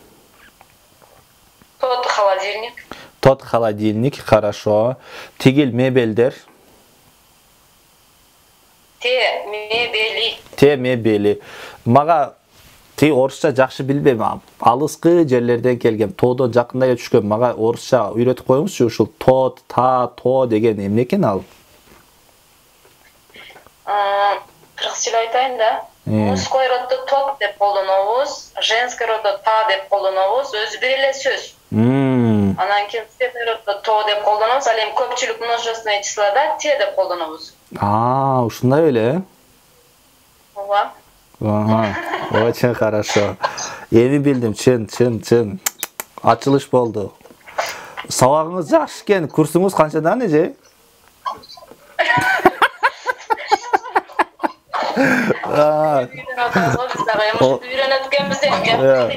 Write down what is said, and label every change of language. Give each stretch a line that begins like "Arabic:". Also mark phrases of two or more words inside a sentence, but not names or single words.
Russian: Тот холодильник. Тот холодильник, хорошо.
Kyrgyz: Тигил мебелдер.
Russian: Те мебели. Те мебели.
Kyrgyz: Мага орусча жакшы билбейм. Алыскы жерлерден келгем. Тоодон жакындай түшкөм. Мага орусча үйрөтүп коюңузчу. Ушул тот, та, то деген эмне экен ал? Кыргызча айтайын да.
Russian: Мужской роддо
Kyrgyz: тот деп колдонобуз,
Russian: женский роддо
Kyrgyz: та деп колдонобуз, өзү бир эле сөз. Анан кийин
Russian: средний роддо
Kyrgyz: то деп колдонобуз, ал эми көпчүлүк
Russian: множественное числода
Kyrgyz: те деп колдонобуз. Ушундай эле? Ооба. Ага,
Russian: очень хорошо.
Kyrgyz: Эми билдим, чын. Ачылыш болду. Сабагыңыз жакшы экен. Курсуңуз канчадан эже? Үйрөнүп өткөнбүз эми.